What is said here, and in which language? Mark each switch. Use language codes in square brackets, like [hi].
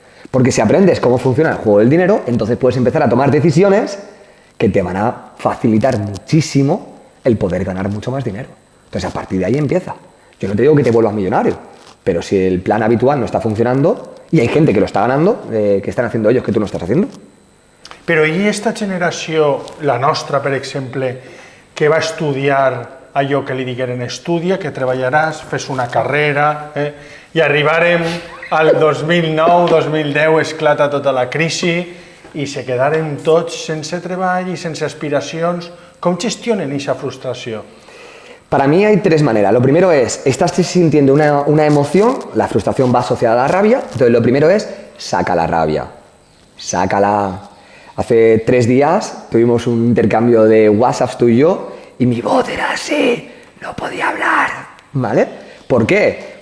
[es] Porque si aprendes cómo funciona el juego del dinero, entonces puedes empezar a tomar decisiones que te van a facilitar muchísimo el poder ganar mucho más dinero. Entonces, a partir de ahí empieza. Yo no te digo que te vuelvas millonario, pero si el plan habitual no está funcionando, y hay gente que lo está ganando, que están haciendo ellos que tú no estás haciendo. [ca] Però i esta generació, la nostra, per exemple, que va estudiar allò que li digueren estudia, que treballaràs, fes una carrera, i arribarem al 2009-2010, esclata tota la crisi, i se quedaren tots sense treball i sense aspiracions. Com gestionen aquesta frustració? [es] Para mí hay tres maneras. Lo primero es, estás sintiendo una emoción, la frustración va asociada a la rabia, entonces lo primero es, saca la rabia, sácala. Hace 3 días tuvimos un intercambio de WhatsApps tú y yo y mi voz era así, no podía hablar, ¿vale? ¿Por qué?